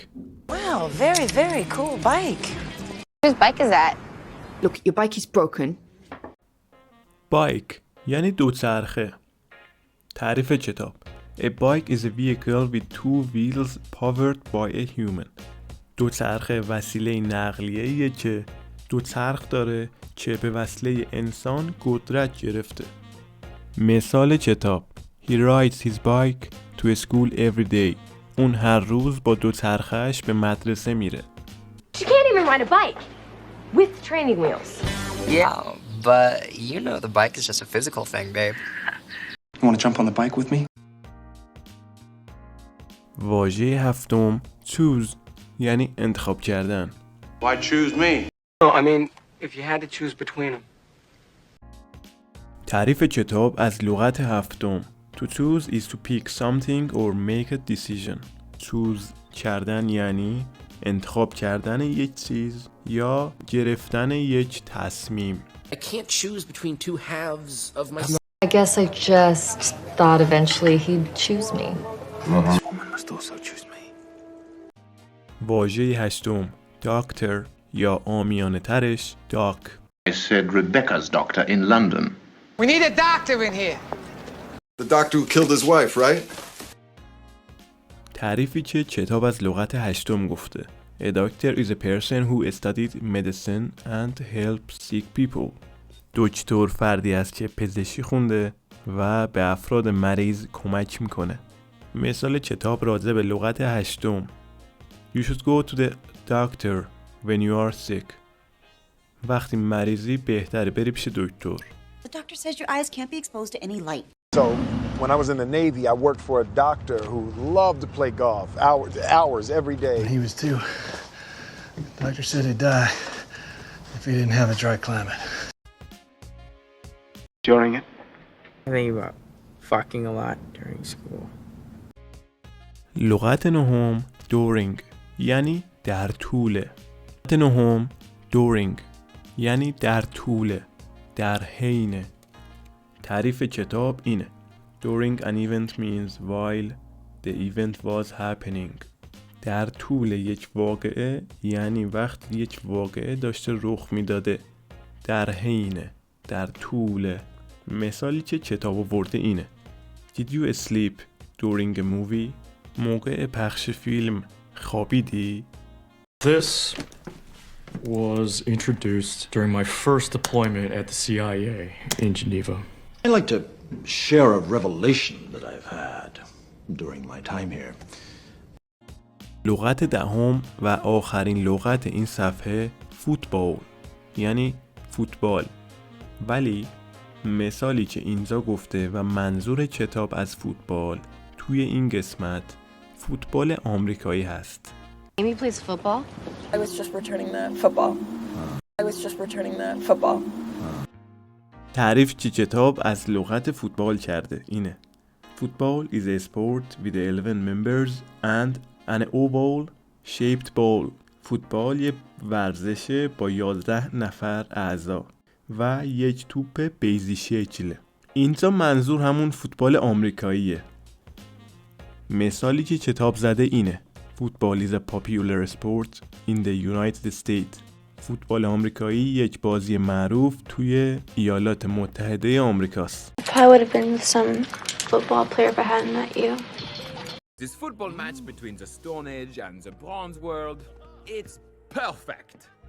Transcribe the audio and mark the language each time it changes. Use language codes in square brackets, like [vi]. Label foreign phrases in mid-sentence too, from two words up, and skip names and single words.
[en] Wow, very, very cool bike. Whose bike is that? Look, your bike is broken. [fa] بایک یعنی دوچرخه. تعریف کتاب: [en] A bike is a vehicle with two wheels powered by a human. [fa] دوچرخه وسیله نقلیه‌ایه که دو چرخ داره که به وسیله انسان قدرت گرفته. مثال کتاب: [en] He rides his bike to school every day. [fa] اون هر روز با دوچرخه‌اش به مدرسه میره. [en] She can't even ride a bike with training wheels. Yeah, but you know the bike is just a physical thing, babe. You want to jump on the bike with me? [fa] واژه هفتم choose یعنی انتخاب کردن. [en] Why choose me? No, I mean, if you had to choose between them. [fa] تعریف کتاب از لغت هفتم. [en] To choose is to pick something or make a decision. [fa] choose کردن یعنی انتخاب کردن یک چیز یا گرفتن یک تصمیم. [en] I can't choose between two halves of my... I guess I just thought eventually he'd choose me. This woman must also choose me. [fa] واژه هشتم doctor یا عامیانه ترش doc. [en] I said Rebecca's doctor in London. We need a doctor in here. The doctor who killed his wife, right? [fa] تعریفی که کتاب از لغت هشتم گفته. [en] A doctor is a person who studied medicine and helps sick people. [fa] دکتر فردی است که پزشکی خونده و به افراد مریض کمک میکنه. مثال کتاب راجع به لغت هشتم. [en] You should go to the doctor when you are sick. [fa] وقتی مریضی بهتره بری پیش دکتر. [en] The doctor says your eyes can't be exposed to any light. So, when I was in the Navy, I worked for a doctor who loved to play golf, hours every day. He was too. The doctor said he'd die if he didn't have a dry climate. During it? I think about fucking a lot during school. [fa] لغت نهم during یعنی در طوله. لغت نهم during یعنی در طوله، در حینه. تعریف کتاب اینه. [en] During an event means while the event was happening. [fa] در طول یک واقعه یعنی وقتی یک واقعه داشته رخ میداده. در حینه، در طول. مثالی که کتاب آورده اینه. [en] Did you sleep during a movie? [fa] موقع پخش فیلم خوابیدی؟ [en] This was introduced during my first deployment at the CIA in Geneva. I'd like to share a revelation that I've had during my time here. [fa] لغت دهم و آخرین لغت این صفحه فوتبال یعنی فوتبال. ولی مثالی که اینجا گفته و منظور کتاب از فوتبال توی این قسمت فوتبال آمریکایی هست. [en] Amy plays football. I was just returning the football. I was just returning the football. [fa] تعریف که کتاب از لغت فوتبال کرده اینه. [en] Football is a sport with 11 members and an oval shaped ball. [fa] فوتبال یه ورزشه با 11 نفر اعضا و یک توپ بیضی شکله. اینجا منظور همون فوتبال آمریکاییه. مثالی که کتاب زده اینه. [en] Football is a popular sport in the United States. [fa] فوتبال آمریکایی یک بازی معروف توی ایالات متحده آمریکاست. [en] I would have been some football player if I hadn't met you. This football match between the Stone Age and the Bronze World, it's perfect.